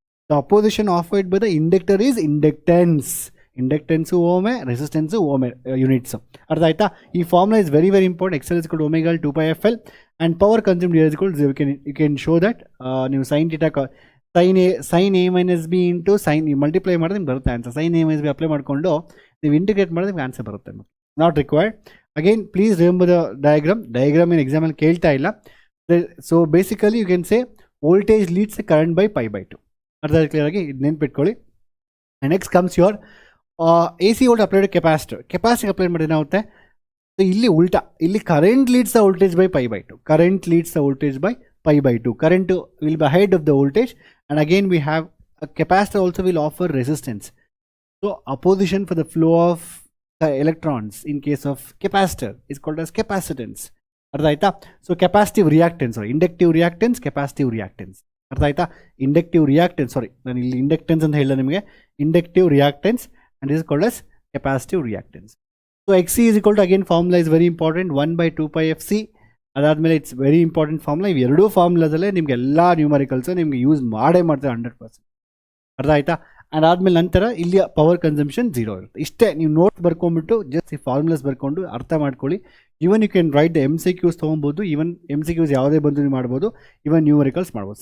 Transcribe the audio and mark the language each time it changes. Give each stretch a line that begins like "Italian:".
English: The opposition offered by the inductor is inductance. Inductance ohm, resistance ohm units.
Kannada: Artha aita?
English: Ee formula is very very important. XL is equal to omega L 2 pi FL, and power consumed here is equal to, you can show that
Kannada: ನೀವು sin theta sin A minus B into sine multiply ಮಾಡಿದ್ರೆ ನಿಮ್ಗೆ ಬರುತ್ತೆ answer. sin A minus B apply ಮಾಡಿಕೊಂಡು ನೀವು integrate ಮಾಡಿದ್ರೆ ನಿಮ್ಗೆ answer ಬರುತ್ತೆ.
English: Not required. Again please remember the diagram
Kannada: ಏನು ಎಕ್ಸಾಮಲ್ಲಿ ಕೇಳ್ತಾ ಇಲ್ಲ.
English: So basically you can say voltage leads current by pi by 2.
Kannada: ಅರ್ಥ ಕ್ಲಿಯರ್ ಆಗಿ ಇದು ನೆನ್ಪಿಟ್ಕೊಳ್ಳಿ.
English: next comes your AC volt applied capacity
Kannada: apply ಮಾಡಿದ್ರೆ ಏನಾಗುತ್ತೆ, ಸೊ ಇಲ್ಲಿ ಉಲ್ಟಾ, ಇಲ್ಲಿ
English: Current leads the voltage by pi by 2. Current leads the voltage by pi by 2. Current will be ahead of the voltage, and again we have a capacitor also will offer resistance. So opposition for the flow of the electrons in case of capacitor is called as capacitance.
Kannada: Artha aita?
English: So capacitive reactance, sorry, inductive reactance, capacitive reactance. Artha aita? Inductive reactance, sorry,
Kannada: ನಾನು ಇಲ್ಲಿ inductance ಅಂತ ಹೇಳಿದೆ ನಿಮಗೆ.
English: Inductive reactance, and this is called as capacitive reactance. So XC is equal to, again formula is very important, 1 by 2 pi FC. ಅದಾದಮೇಲೆ it's very important formula.
Kannada: ಇವು ಎರಡೂ ಫಾರ್ಮುಲಾದಲ್ಲೇ ನಿಮಗೆ ಎಲ್ಲ ನ್ಯೂಮರಿಕಲ್ಸು ನಿಮಗೆ ಯೂಸ್ ಮಾಡ್ತಾರೆ 100%. ಅರ್ಥ ಆಯ್ತಾ? ಅದಾದಮೇಲೆ ನಂತರ ಇಲ್ಲಿ ಪವರ್ ಕನ್ಸಂಪ್ಷನ್ 0 ಇರುತ್ತೆ. ಇಷ್ಟೇ. ನೀವು ನೋಟ್ಸ್ ಬರ್ಕೊಂಡ್ಬಿಟ್ಟು ಜಸ್ಟ್ ಈ ಫಾರ್ಮುಲಾಸ್ ಬರ್ಕೊಂಡು ಅರ್ಥ ಮಾಡ್ಕೊಳ್ಳಿ.
English: even you can write the MCQs
Kannada: ತೊಗೊಬೋದು. ಈವನ್ MCQs ಯಾವುದೇ ಬಂದು ನೀವು ಮಾಡ್ಬೋದು. ಈವನ್ ನ್ಯೂಮರಿಕಲ್ಸ್ ಮಾಡ್ಬೋದು.